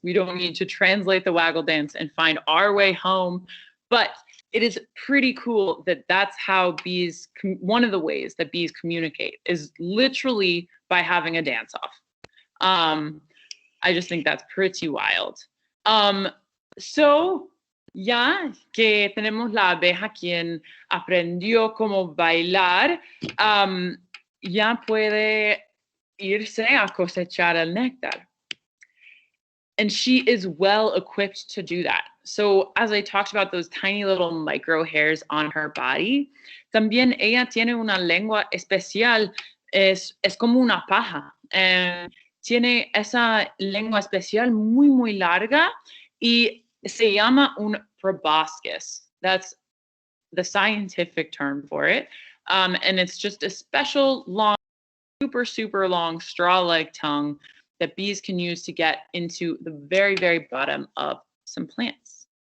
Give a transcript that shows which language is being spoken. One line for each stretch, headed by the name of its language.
English: We don't need to translate the waggle dance and find our way home, but it is pretty cool that that's how bees, one of the ways that bees communicate is literally by having a dance-off. I just think that's pretty wild.
Spanish: So, ya que tenemos la abeja quien aprendió cómo bailar, ya puede irse a cosechar el néctar.
English: And she is well equipped to do that. So as I talked about those tiny little micro hairs on her body,
Spanish: también ella tiene una lengua especial, es como una paja. Tiene esa lengua especial muy, muy larga y se llama un proboscis.
English: That's the scientific term for it. And it's just a special long, super, super long straw-like tongue that bees can use to get into the very, very bottom of some plants.